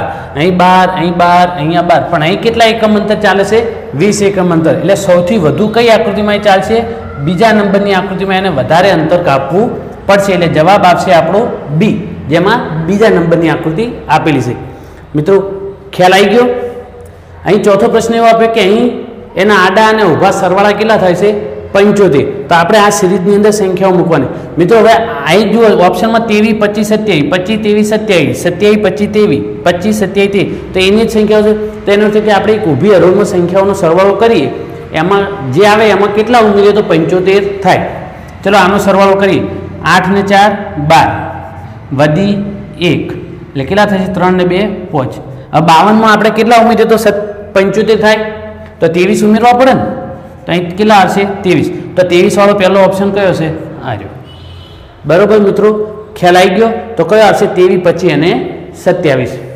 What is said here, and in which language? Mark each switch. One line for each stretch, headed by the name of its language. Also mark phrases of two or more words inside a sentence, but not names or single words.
Gujarati: અહીં 12 અહીં 12 અહીંયા 12, પણ અહીં કેટલા એકમ અંતર ચાલે છે? 20 એકમ અંતર। એટલે સૌથી વધુ કઈ આકૃતિમાં ચાલશે? બીજા નંબરની આકૃતિમાં એને વધારે અંતર કાપવું પડશે। એટલે જવાબ આવશે આપણો બી, જેમાં બીજા નંબરની આકૃતિ આપેલી છે। મિત્રો ખ્યાલ આઈ ગયો? અહીં ચોથો પ્રશ્ન એવો આપ્યો કે અહીં એના આડા અને ઊભા સરવાળા કેટલા થાય છે? 75। તો આપણે આ સીરીઝની અંદર સંખ્યાઓ મૂકવાની। મિત્રો હવે આઈ જુઓ ઓપ્શન માં 23 25 27 25 23 27 27 25 23 25 27 23, તો એની જ સંખ્યાઓ છે। તો એનો અર્થ કે આપણે એક ઊભી હરોળમાં સંખ્યાઓનો સરવાળો કરીએ, એમાં જે આવે એમાં કેટલા ઉમેરીએ તો 75 થાય। ચલો આનો સરવાળો કરીએ। 8 ને 4 12 વધી 1 એટલે કેટલા થશે? 3 ને 2 5। હવે 52 માં આપણે કેટલા ઉમેરીએ તો 75 થાય? તો 23 ઉમેરવા પડે ને। તો અહીં કેટલા આવશે? 23। તો 23 વાળો પહેલો ઓપ્શન કયો છે? આ જો। બરોબર મિત્રો, ખ્યાલ આવી ગયો? તો કયો આવશે? 23 25 અને 27।